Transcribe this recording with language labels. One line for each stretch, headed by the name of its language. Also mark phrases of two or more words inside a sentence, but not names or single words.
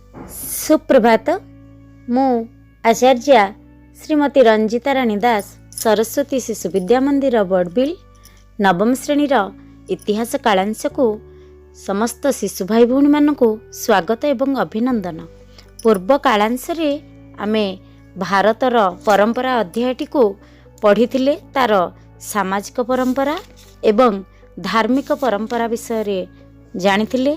Odia: ସୁପ୍ରଭାତ। ମୁଁ ଆଚାର୍ଯ୍ୟା ଶ୍ରୀମତୀ ରଞ୍ଜିତା ରାଣୀ ଦାସ ସରସ୍ୱତୀ ଶିଶୁ ବିଦ୍ୟା ମନ୍ଦିର ବଡ଼ବିଲ ନବମ ଶ୍ରେଣୀର ଇତିହାସ କାଳାଂଶ କୁ ସମସ୍ତ ଶିଶୁ ଭାଇ ଭଉଣୀ ମାନଙ୍କୁ ସ୍ୱାଗତ ଏବଂ ଅଭିନନ୍ଦନ। ପୂର୍ବ କାଳାଂଶ ରେ ଆମେ ଭାରତର ପରମ୍ପରା ଅଧ୍ୟାୟଟି କୁ ପଢ଼ି ତାର ସାମାଜିକ ପରମ୍ପରା ଏବଂ ଧାର୍ମିକ ପରମ୍ପରା ବିଷୟ ରେ ଜାଣି।